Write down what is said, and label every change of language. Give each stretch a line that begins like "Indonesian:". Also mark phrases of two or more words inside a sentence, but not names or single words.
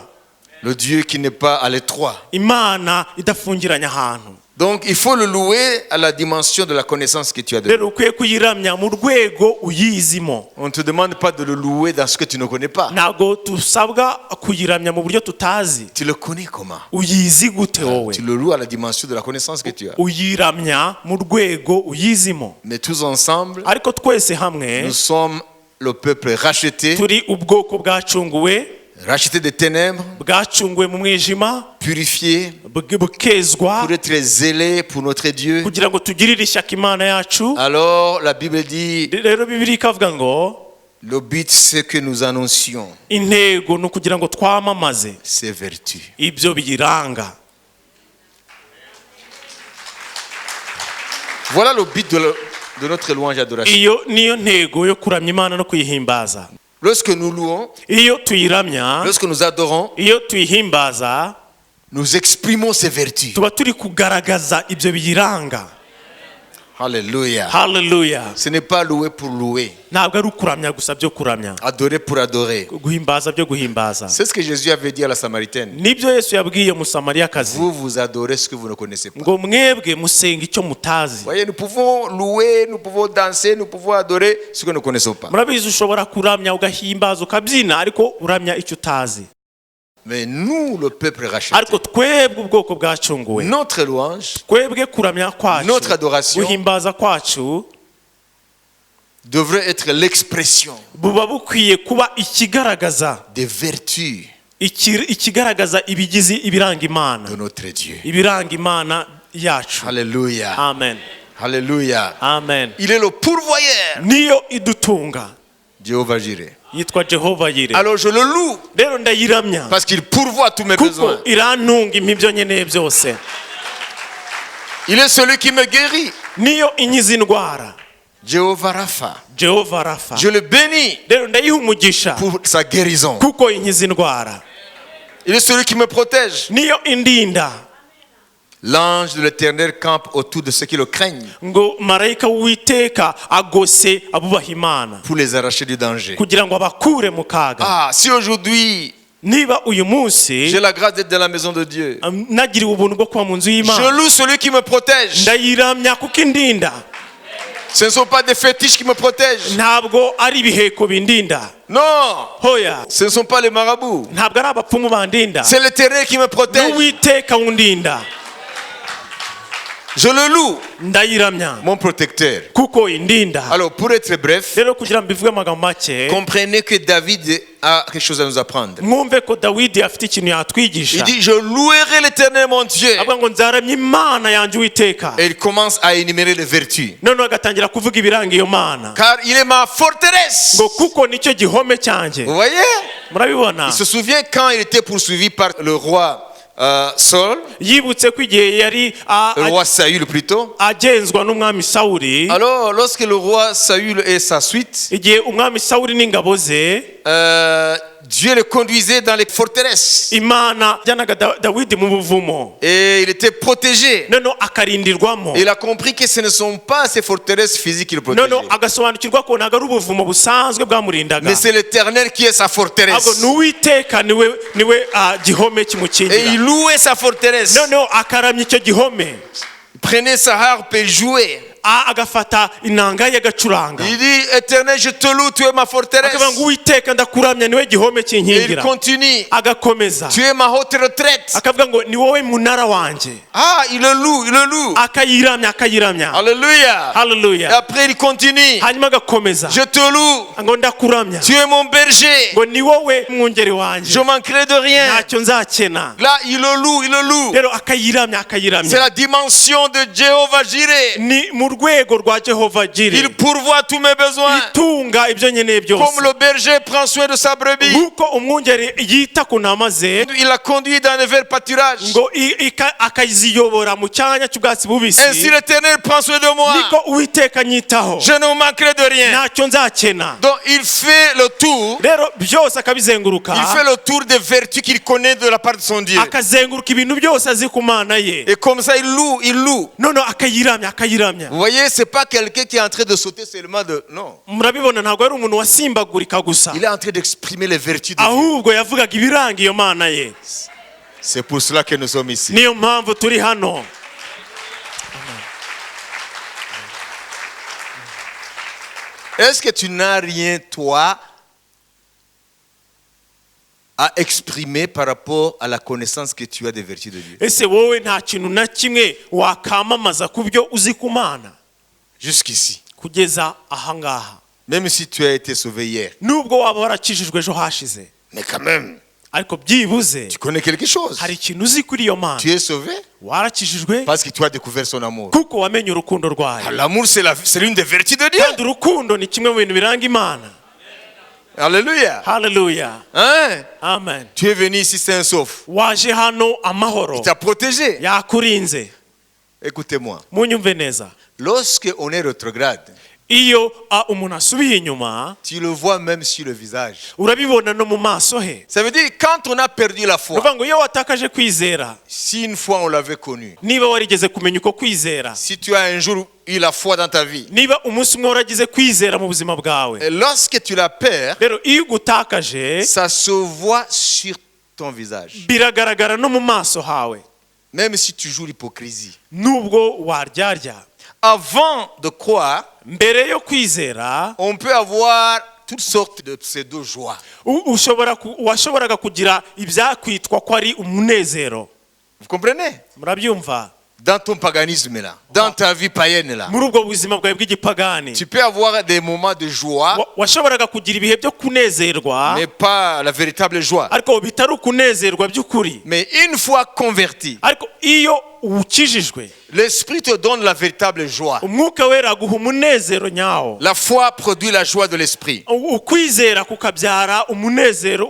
French: Le Dieu qui n'est pas à l'étroit.
Kinyarwanda: Imana idafungiranye ahantu.
French: Donc il faut le louer à la dimension de la connaissance que tu as de lui.
Kinyarwanda: Rero ukwiye kuyiramya mu rwego uyizimo.
French: On ne te demande pas de le louer dans ce que tu ne connais pas.
Kinyarwanda: Ntabwo tusabwa kuyiramya mu buryo tutazi.
French: Tu le connais comment?
Kinyarwanda: Uyizi gute wowe?
French: Tu le loues à la dimension de la connaissance que tu as.
Kinyarwanda: Uyiramya mu rwego uyizimo.
French: Mais tous ensemble,
Kinyarwanda: Ariko twese hamwe
French: nous sommes le peuple racheté,
Kinyarwanda: turi ubwoko bwacunguwe,
French: racheté des ténèbres,
Kinyarwanda: bwacunguwe mu mwijima,
French: purifié
Kinyarwanda: bukezwa
French: pour être zélé pour notre Dieu.
Kinyarwanda: kugira ngo tugirire ishyaka Imana yacu.
French: Alors la Bible dit,
Kinyarwanda: Rero Bibiliya ikavuga ngo
French: le but c'est que nous annoncions
Kinyarwanda: intego ni ukugira ngo twamamaze
French: ces vertus.
Kinyarwanda: ibyo biyiranga.
French: Voilà le but de notre louange et adoration.
Kinyarwanda: Iyo niyo ntego yo kuramya Imana no kuyihimbaza.
French: Lorsque nous louons,
Kinyarwanda: Iyo tuyiramya,
French: lorsque nous adorons,
Kinyarwanda: iyo tuyihimbaza,
French: nous exprimons ces vertus.
Kinyarwanda: tuba turi kugaragaza ibyo biyiranga.
French: Alléluia.
Kinyarwanda: Hallelujah.
French: Ce n'est pas louer pour louer,
Kinyarwanda: Ntabwo ari ukuramya gusa byo kuramya,
French: adorer pour adorer.
Kinyarwanda: guhimbaza byo guhimbaza.
French: C'est ce que Jésus avait dit à la Samaritaine.
Kinyarwanda: Nibyo Yesu yabwiye Musamariyakazi
French: Vous, vous adorez ce que vous ne connaissez pas.
Kinyarwanda: ngo mwebwe musenga icyo mutazi.
French: Voyez, nous pouvons louer, nous pouvons danser, nous pouvons adorer ce que nous ne connaissons pas.
Kinyarwanda: Murabizi ushobora kuramya ugahimbaza ukabyina ariko uramya icyo utazi.
French: Mais nous, le peuple racheté,
Kinyarwanda: Ariko twebwe ubwoko bwacunguwe,
French: notre louange,
Kinyarwanda: twebwe kuramya kwacu,
French: notre adoration
Kinyarwanda: guhimbaza kwacu
French: devrait être l'expression
Kinyarwanda: buba bukwiye kuba ikigaragaza
French: des vertus
Kinyarwanda: ikigaragaza ibigizi ibiranga Imana,
French: de notre Dieu.
Kinyarwanda: ibiranga Imana yacu.
French: Alléluia.
Kinyarwanda: Amen.
French: Alléluia.
Kinyarwanda: Amen.
French: Il est le pourvoyeur.
Kinyarwanda: Niyo idutunga,
French: Jéhovah Jireh.
Kinyarwanda: yitwa Jehova Yire.
French: Alors je le loue
Kinyarwanda: Rero ndayiramya
French: parce qu'il pourvoit tous mes
Kinyarwanda: kuko
French: besoins.
Kinyarwanda: irantunga ibyo nkeneye byose.
French: Il est celui qui me guérit.
Kinyarwanda: Niyo inkiza indwara.
French: Jéhovah Rapha.
Kinyarwanda: Jehova Rafa.
French: Je le bénis
Kinyarwanda: Rero ndayiha umugisha
French: pour sa guérison.
Kinyarwanda: kuko inkiza indwara.
French: Il est celui qui me protège.
Kinyarwanda: Niyo indinda.
French: L'ange de l'Éternel campe autour de ceux qui le craignent
Kinyarwanda: Ngo marayika w'Uwiteka agose abubaha Imana
French: pour les arracher du danger.
Kinyarwanda: kugira ngo abakure mu kaga.
French: Si aujourd'hui
Kinyarwanda: Niba uyu munsi
French: j'ai la grâce d'être dans la maison de Dieu,
Kinyarwanda: nagiriwe ubuntu bwo kuba mu nzu
French: je
Kinyarwanda: y'Imana,
French: loue celui qui me protège.
Kinyarwanda: ndayiramya kuko indinda.
French: Ce ne sont pas des fétiches qui me protègent.
Kinyarwanda: Ntabwo ari ibiheko bindinda.
French: Non,
Kinyarwanda: Hoya.
French: ce ne sont pas les marabouts.
Kinyarwanda: Ntabwo ari abapfumu bandinda.
French: C'est l'Éternel qui me protège.
Kinyarwanda: N'Uwiteka wundinda.
French: Je le loue,
Kinyarwanda: ndayiramya
French: mon protecteur.
Kinyarwanda: kuko indinda.
French: Alors, pour être bref,
Kinyarwanda: Rero kugira mbivuge amagambo make,
French: comprenez que David a quelque chose à nous apprendre.
Kinyarwanda: mwumve ko Dawidi afite ikintu
French: Il
Kinyarwanda: yatwigisha.
French: dit, je louerai l'Éternel mon Dieu.
Kinyarwanda: avuga ngo nzaramya Imana yanjye Uwiteka.
French: Et il commence à énumérer les vertus.
Kinyarwanda: Noneho agatangira kuvuga ibiranga iyo Mana,
French: Car il est ma forteresse.
Kinyarwanda: ngo kuko nicyo gihome cyanjye.
French: Vous voyez?
Kinyarwanda: Murabibona?
French: Il se souvient quand il était poursuivi par le roi Saul,
Kinyarwanda: Yibutse ko igihe yari
French: le roi Saül plutôt.
Kinyarwanda: agenzwa n'umwami Sawuli,
French: Alors, lorsque le roi Saül et sa suite,
Kinyarwanda: igihe umwami Sawuli n'ingabo ze,
French: Dieu le conduisait dans les forteresses.
Kinyarwanda: Imana yajyanaga Dawidi mu buvumo,
French: Et il était protégé.
Kinyarwanda: noneho akarindirwamo.
French: Il a compris que ce ne sont pas ces forteresses physiques qu'il protégeait.
Kinyarwanda: noneho agasobanukirwa ko ntabwo ari ubuvumo busanzwe bwamurindaga,
French: Mais c'est l'Éternel qui est sa
Kinyarwanda: ahubwo
French: forteresse.
Kinyarwanda: ni Uwiteka niwe gihome
French: Et
Kinyarwanda: kimukingira.
French: il louait sa forteresse.
Kinyarwanda: noneho akaramya icyo gihome,
French: Il prenait sa harpe et jouait.
Kinyarwanda: agafata inanga ye agacuranga,
French: Il dit, Éternel, je te loue, tu es ma forteresse.
Kinyarwanda: akavuga ngo Uwiteka ndakuramya niwe gihome
French: Et il
Kinyarwanda: kinkingira.
French: continue.
Kinyarwanda: agakomeza
French: Tu es ma haute retraite.
Kinyarwanda: akavuga ngo ni wowe munara wanjye.
French: Ah, il le loue, il le loue.
Kinyarwanda: akayiramya.
French: Alléluia. Et
Kinyarwanda: Hallelujah.
French: après, il continue.
Kinyarwanda: hanyuma agakomeza
French: Je te loue.
Kinyarwanda: ngo ndakuramya,
French: Tu es mon berger.
Kinyarwanda: ngo ni wowe mwungeri wanjye,
French: Je manquerai de rien.
Kinyarwanda: ntacyo nzakena.
French: Là, il le loue, il le loue.
Kinyarwanda: rero akayiramya.
French: C'est la dimension de Jéhovah Jireh.
Kinyarwanda: ni mu rwego rwa Jehova Jire,
French: Il pourvoit tous mes besoins.
Kinyarwanda: itunga ibyo nkeneye byose.
French: Comme le berger prend soin de sa brebis.
Kinyarwanda: nk'uko umwungeri yita ku ntama ze,
French: Il la conduit dans les verts pâturages.
Kinyarwanda: ngo akaziyobora mu cyanya cy'ubwatsi bubisi,
French: Ainsi l'Éternel prend soin de moi.
Kinyarwanda: niko Uwiteka anyitaho,
French: Je ne manquerai de rien.
Kinyarwanda: ntacyo nzakena.
French: Donc il fait le tour.
Kinyarwanda: rero byose akabizenguruka,
French: Il fait le tour des vertus qu'il connaît de la part de son Dieu.
Kinyarwanda: akazenguruka ibintu byose azi ku Mana ye,
French: Et comme ça, il loue, il loue.
Kinyarwanda: noneho akayiramya.
French: Vous voyez, c'est pas quelqu'un qui est en train de sauter seulement de... Non.
Kinyarwanda: murabibona, ntabwo ari umuntu wasimbagurika gusa,
French: Il est en train d'exprimer les vertus de Dieu.
Kinyarwanda: ahubwo yavugaga ibiranga iyo Mana ye.
French: C'est pour cela que nous sommes ici.
Kinyarwanda: niyo mpamvu turi hano.
French: Est-ce que tu n'as rien, toi, à exprimer par rapport à la connaissance que tu as des vertus de Dieu?
Kinyarwanda: ese wowe nta kintu na kimwe wakamamaza ku byo uzi ku Mana
French: Jusqu'ici.
Kinyarwanda: kugeza ahangaha?
French: Même si tu as été sauvé hier.
Kinyarwanda: nubwo waba warakijijwe ejo hashize,
French: Mais quand même,
Kinyarwanda: ariko byibuze
French: tu connais quelque chose.
Kinyarwanda: hari ikintu uzi kuri iyo Mana.
French: Tu es sauvé
Kinyarwanda: warakijijwe
French: parce que tu as découvert son amour.
Kinyarwanda: kuko wamenye urukundo rwayo,
French: L'amour, c'est l'une des vertus de Dieu.
Kinyarwanda: kandi urukundo ni kimwe mu bintu biranga Imana.
French: Alléluia.
Kinyarwanda: Hallelujah.
French: Hein?
Kinyarwanda: Amen.
French: Tu es venu ici sain et sauf.
Kinyarwanda: waje hano amahoro,
French: Il t'a protégé.
Kinyarwanda: yakurinze.
French: Écoutez-moi.
Kinyarwanda: munyumve neza,
French: Lorsque on est rétrograde,
Kinyarwanda: iyo umuntu asubiye inyuma
French: tu le vois même sur le visage.
Kinyarwanda: urabibona no mu maso he.
French: Ça veut dire quand on a perdu la foi,
Kinyarwanda: uvuga ngo iyo watakaje kwizera,
French: si une fois on l'avait connu,
Kinyarwanda: niba warigeze kumenya uko kwizera,
French: si tu as un jour eu la foi dans ta vie,
Kinyarwanda: niba umunsi umwe waragize kwizera mu buzima bwawe,
French: et lorsque tu la perds,
Kinyarwanda: rero iyo ugutakaje
French: ça se voit sur ton visage.
Kinyarwanda: biragaragara no mu maso hawe,
French: Même si tu joues l'hypocrisie.
Kinyarwanda: nubwo waryarya.
French: Avant de croire,
Kinyarwanda: mbere yo kwizera,
French: on peut avoir toutes sortes de pseudo-joie.
Kinyarwanda: washoboraga kugira ibyakwitwa ko ari umunezero.
French: Vous comprenez?
Kinyarwanda: murabyumva?
French: Dans ton paganisme là, dans ta vie païenne là,
Kinyarwanda: muri ubwo buzima bwawe bw'igipagani,
French: tu peux avoir des moments de joie,
Kinyarwanda: washoboraga kugira ibihe byo kunezerwa,
French: mais pas la véritable joie.
Kinyarwanda: ariko bitari ukunezerwa by'ukuri.
French: Mais une fois converti,
Kinyarwanda: ariko iyo ukijijwe,
French: l'Esprit te donne la véritable joie.
Kinyarwanda: umwuka wera aguha umunezero nyawo.
French: La foi produit la joie de l'Esprit
Kinyarwanda: ukwizera kukabyara umunezero